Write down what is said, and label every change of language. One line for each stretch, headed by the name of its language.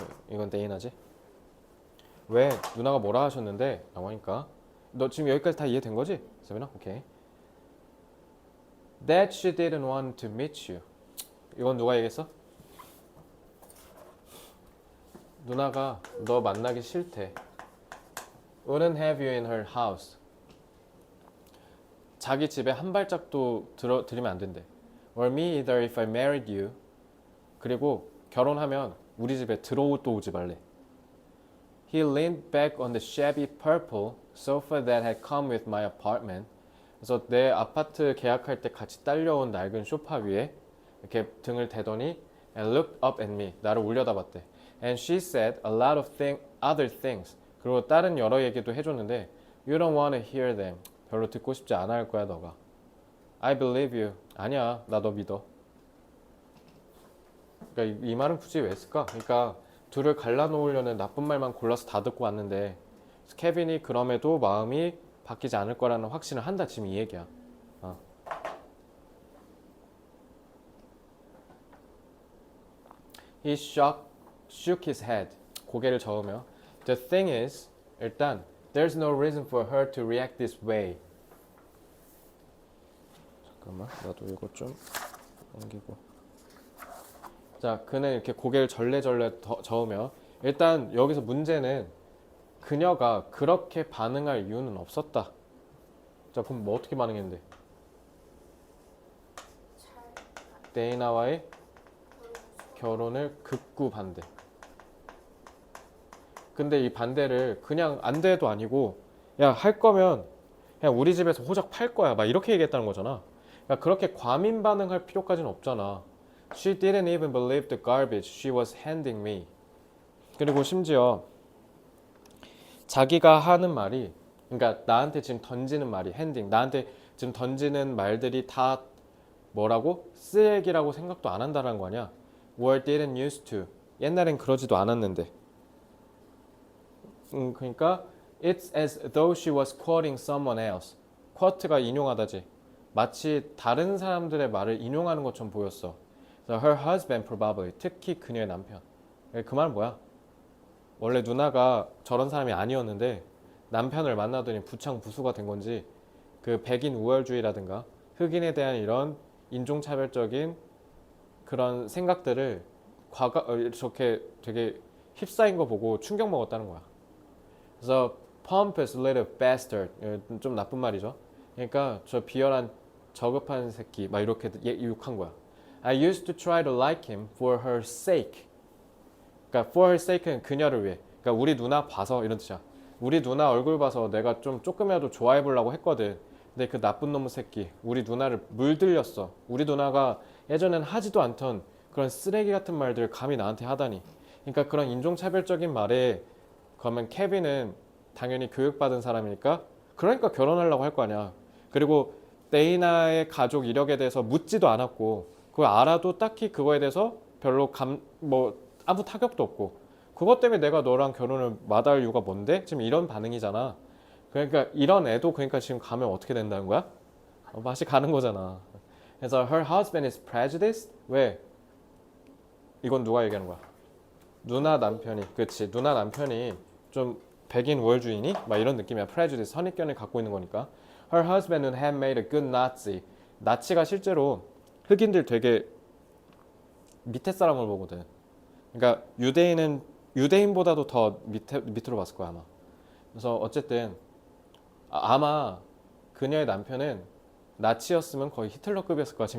Korean: 이건 데이나지? 왜? 누나가 뭐라 하셨는데? 라고 하니까 너 지금 여기까지 다 이해된 거지? 세빈아? 오케이.
English: That she didn't want to meet you.
Korean: 이건 누가 얘기했어? 누나가 너 만나기 싫대.
English: Wouldn't have you in her house.
Korean: 자기 집에 한 발짝도 들이면 안 된대.
English: Or me either if I married you.
Korean: 그리고 결혼하면 우리 집에 들어도 오지 말래.
English: He leaned back on the shabby purple sofa that had come with my apartment.
Korean: 그래서 내 아파트 계약할 때 같이 딸려온 낡은 소파 위에 이렇게 등을 대더니
English: and looked up at me.
Korean: 나를 올려다봤대.
English: And she said a lot of other things.
Korean: 그리고 다른 여러 얘기도 해줬는데
English: You don't want to hear them.
Korean: 별로 듣고 싶지 않아 할 거야 너가.
English: I believe you.
Korean: 아니야, 나 너 믿어. 그러니까 이 말은 굳이 왜 했을까? 그러니까 둘을 갈라놓으려는 나쁜 말만 골라서 다 듣고 왔는데 케빈이 그럼에도 마음이 바뀌지 않을 거라는 확신을 한다. 지금 이 얘기야.
English: He shook his head.
Korean: 고개를 저으며
English: The thing is,
Korean: 일단
English: There's no reason for her to react this way.
Korean: 잠깐만, 나도 이거 좀 옮기고. 자, 그는 이렇게 고개를 절레절레 저으며 일단 여기서 문제는 그녀가 그렇게 반응할 이유는 없었다. 자, 그럼 뭐 어떻게 반응했는데? 데이나와의 결혼을 극구 반대. 근데 이 반대를 그냥 안 돼도 아니고 야, 할 거면 그냥 우리 집에서 호적 팔 거야. 막 이렇게 얘기했다는 거잖아. 그러니까 그렇게 과민 반응할 필요까지는 없잖아.
English: She didn't even believe the garbage she was handing me.
Korean: 그리고 심지어 자기가 하는 말이 그러니까 나한테 지금 던지는 말이 핸딩 나한테 지금 던지는 말들이 다 뭐라고? 쓰레기라고 생각도 안 한다는 거 아니야.
English: Were didn't used to.
Korean: 옛날엔 그러지도 않았는데. 그러니까
English: It's as though she was quoting someone else.
Korean: quote가 인용하다지. 마치 다른 사람들의 말을 인용하는 것처럼 보였어.
English: So her husband probably.
Korean: 특히 그녀의 남편. 그 말은 뭐야? 원래 누나가 저런 사람이 아니었는데 남편을 만나더니 부창부수가 된 건지 그 백인 우월주의라든가 흑인에 대한 이런 인종차별적인 그런 생각들을 이렇게 되게 휩싸인 거 보고 충격 먹었다는 거야. 그래서
English: pompous little bastard
Korean: 좀 나쁜 말이죠. 그러니까 저 비열한 저급한 새끼 막 이렇게 욕한 거야.
English: I used to try to like him for her sake.
Korean: 그러니까
English: for her sake
Korean: 는 그녀를 위해. 그러니까 우리 누나 봐서 이런 뜻이야. 우리 누나 얼굴 봐서 내가 좀 조금이라도 좋아해 보려고 했거든. 근데 그 나쁜 놈의 새끼 우리 누나를 물들였어. 우리 누나가 예전엔 하지도 않던 그런 쓰레기 같은 말들을 감히 나한테 하다니. 그러니까 그런 인종차별적인 말에 그러면 케빈은 당연히 교육받은 사람이니까 그러니까 결혼하려고 할 거 아니야. 그리고 데이나의 가족 이력에 대해서 묻지도 않았고 그걸 알아도 딱히 그거에 대해서 별로 아무 타격도 없고 그것 때문에 내가 너랑 결혼을 마다할 이유가 뭔데? 지금 이런 반응이잖아. 그러니까 이런 애도 그러니까 지금 가면 어떻게 된다는 거야? 맛이 가는 거잖아. 그래서
English: her husband is prejudiced.
Korean: 왜? 이건 누가 얘기하는 거야? 누나 남편이. 그렇지. 누나 남편이 좀 백인 우월주의니? 막 이런 느낌이야. prejudice 선입견을 갖고 있는 거니까.
English: Her husband would have made a good Nazi.
Korean: 나치가 실제로 흑인들 되게 밑에 사람을 보거든. 그러니까 유대인은 유대인보다도 더 밑으로 봤을 거야 아마. 그래서 어쨌든 아마 그녀의 남편은 나치였으면 거의 히틀러급이었을 거야.